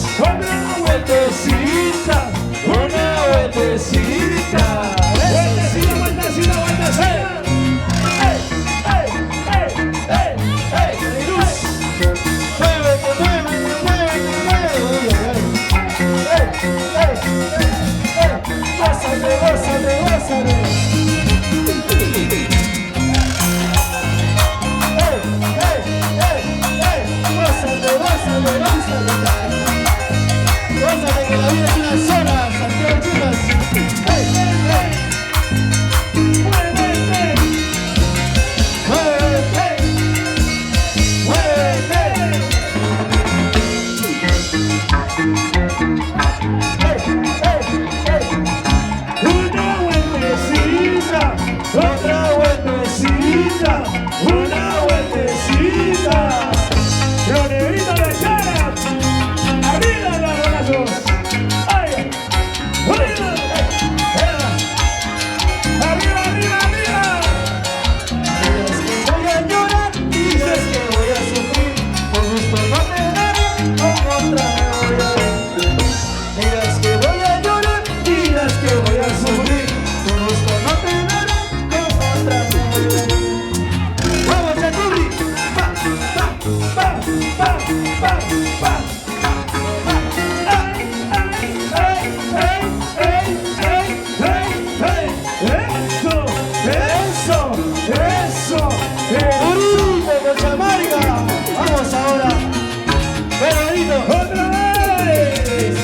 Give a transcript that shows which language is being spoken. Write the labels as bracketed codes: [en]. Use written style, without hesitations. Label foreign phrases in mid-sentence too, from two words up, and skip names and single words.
[es] Otra vueltecita. Una vueltecita. Vueltecita, vueltecita, vueltecita. ¡Ey! ¡Ey! ¡Ey! ¡Ey! ¡Ey! ¡Luz! ¡Muévete, muévete, muévete, muévete! ¡Ey! ¡Ey! ¡Ey! ¡Ey! ¡Gózate, gózate, gózate! ¡Ey! ¡Ey! ¡Ey! ¡Ey! ¡Gózate, gózate, gózate! Gózate que la vida es una sola, Santiago Chivas. ¡Ey! ¡Ey! ¡Muévete! ¡Muévete! ¡Muévete! ¡Ey! ¡Ey! ¡Ey! Una vueltecita. ¡Otra vueltecita! Una vueltecita. Los negritos de Chara. Arriba los brazos. Ay. Arriba. Arriba, arriba, arriba. Dices que voy a llorar, dices que voy a sufrir, por gusto no te daré, con otra me voy a ir. Dirás que voy a llorar, dirás que voy a sufrir, por gusto no te daré, con otra me voy a ir. ¡Vamos, Chaturri! ¡Pa, pa, pa, pa, pa, pa! Eso, eso, eso. ¡Uribe, Cochamarga! ¡Vamos ahora! ¡Pedrito! Otra vez.